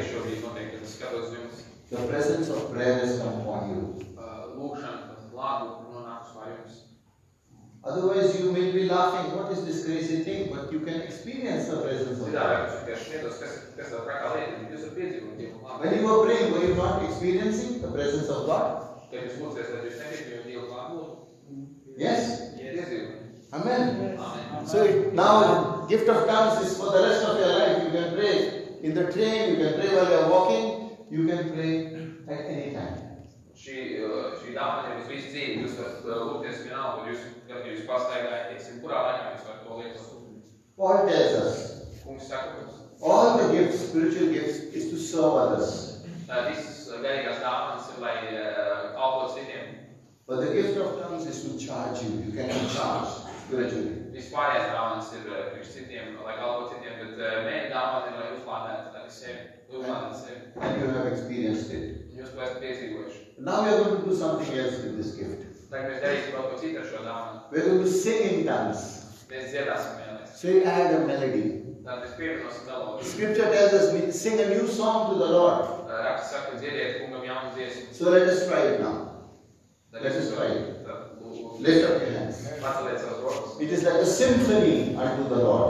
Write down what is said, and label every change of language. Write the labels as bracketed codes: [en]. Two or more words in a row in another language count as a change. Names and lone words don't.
[lv] Šobrīd notiek, kad es skatos jums. [en] The presence of prayer has come upon you. [lv] Lūgšana, klātbūtne nonākusi pār jums. [en] Otherwise you may be laughing, what is this crazy thing? But you can experience the presence of [lv] Citādi, [en] God. [lv] jūs vienkārši smietos, kas tā trakā lieta, jūs varat piedzīvot Dievu klātbūtni. [en] When you were praying, were you not experiencing the presence of God? [lv] Kad jūs lūdzaties, tad jūs nepiedzīvojat Dievu klātbūtni. [en] Yes? [lv] Piedzīvojat. [en] Amen. So now gift of tongues is for the rest of your life. You can pray in the train, you can pray while you are walking, you can pray at any time. [lv] Šī dāvana ir uz visu dzīvi. Jūs varat lūgties vienalga, kad jūs pastaigājat, teiksim, kurā laikā jūs varat to lietot. [en] Paul tells us, [lv] Kungs saka mums, [en] all the gifts, spiritual gifts, is to serve others. [lv] Visas garīgās dāvanas ir, lai kalpot citiem. [en] But the gift of tongues is to charge you. You can be charged spiritually. [lv] Vispārējās dāvanas ir priekš citiem, lai kalpot citiem, bet mēģi dāvana ir, lai uzlādētu sevi. [en] And you have experienced it. [lv] Jūs to esat piedzīvojuši. [en] Now we are going to do something else with this gift. [lv] Tagad mēs darīsim kaut ko citu ar šo dāvanu. [en] We are going to sing in tongues. [lv] Mēs dziedāsim vienreiz. [en] So you add a melody. [lv] Tad mēs pievienosim melodiju. [en] Scripture tells us we sing a new song to the Lord. [lv] Raksts saka, dziediet kungam jaunu dziesmu. [en] So let us try it now. Let us try it. Lift up your hands. [lv] Paceliet savas rokas. [en] It is like a symphony unto the Lord.